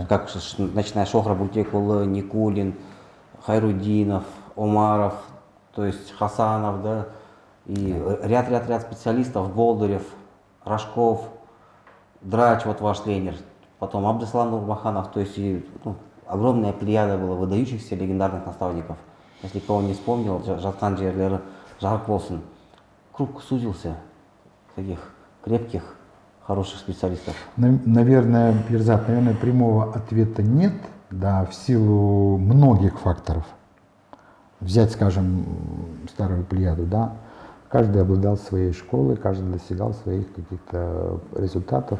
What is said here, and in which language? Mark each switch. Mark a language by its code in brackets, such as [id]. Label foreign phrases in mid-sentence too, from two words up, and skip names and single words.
[ru] как начиная Шохра Бутекулы, Никулин, Хайрудинов, Омаров, то есть Хасанов, да, и ряд специалистов, Болдырев, Рожков, Драч, вот ваш тренер, потом Абдыслан Нурмаханов, то есть огромная плеяда была выдающихся легендарных наставников. Если кого не вспомнил, [kk] жатқан жерлері жарық болсын. [ru] Круг сузился таких крепких, хороших специалистов. Наверное, Перзат, прямого ответа нет, да, в силу многих факторов. Взять, скажем, старую плеяду, да, каждый обладал своей школой, каждый достигал своих каких-то результатов.